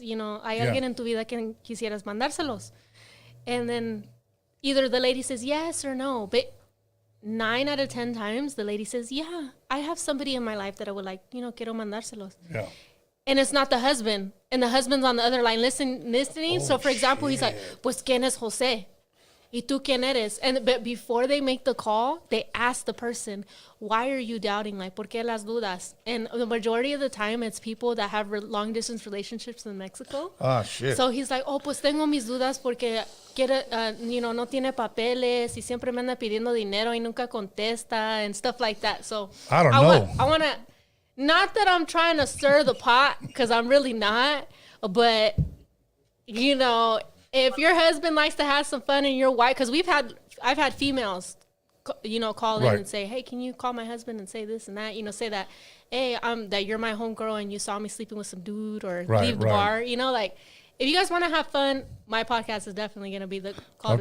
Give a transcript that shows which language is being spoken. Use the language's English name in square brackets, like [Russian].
[Spanish] Hay alguien en tu vida que quisieras mandárselos. [English] And then either the lady says yes or no, but 9 out of 10 times the lady says, yeah, I have somebody in my life that I would like, [Spanish] quiero mandárselos. [English] Yeah. And it's not the husband. And the husband's on the other line listening. So, for example, he's like, [Spanish] pues, ¿quién es José? ¿Y tú quién eres? [English] But before they make the call, they ask the person, why are you doubting? [Spanish] ¿Por qué las dudas? [English] And the majority of the time, it's people that have long-distance relationships in Mexico. Ah, shit. So he's like, [Spanish] pues tengo mis dudas porque no tiene papeles y siempre me anda pidiendo dinero y nunca contesta [English] and stuff like that. So I don't know. I want to... Not that I'm trying to stir the pot, because I'm really not, but, if your husband likes to have some fun and your wife, because I've had females, call in and say, hey, can you call my husband and say this and that, say that, hey, that you're my homegirl and you saw me sleeping with some dude or leave the bar, if you guys want to have fun, my podcast is definitely going to be called